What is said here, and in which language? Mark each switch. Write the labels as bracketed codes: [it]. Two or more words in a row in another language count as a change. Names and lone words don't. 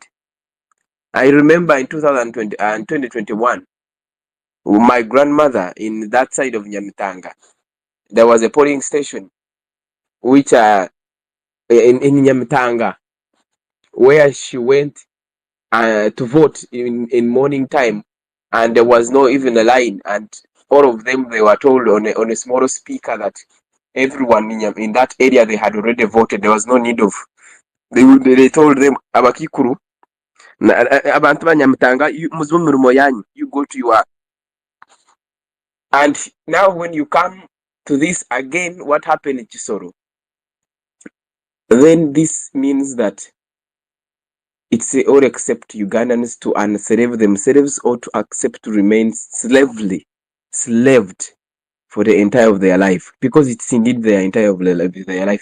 [en] I remember in 2020 and 2021, my grandmother in that side of Nyamitanga, there was a polling station which in Nyamitanga, where she went to vote in morning time, and there was no even a line, and all of them, they were told on a small speaker that everyone in that area, they had already voted. There was no need of, they told them, [nyn] abakikuru abantu banyamutanga, muzibe mirimo yanyu, [en] you go to your. And now when you come to this again, what happened in Kisoro, then this means that it's all accept Ugandans to enslave themselves or to accept to remain slaved for the entire of their life, because it's indeed their entire of their life.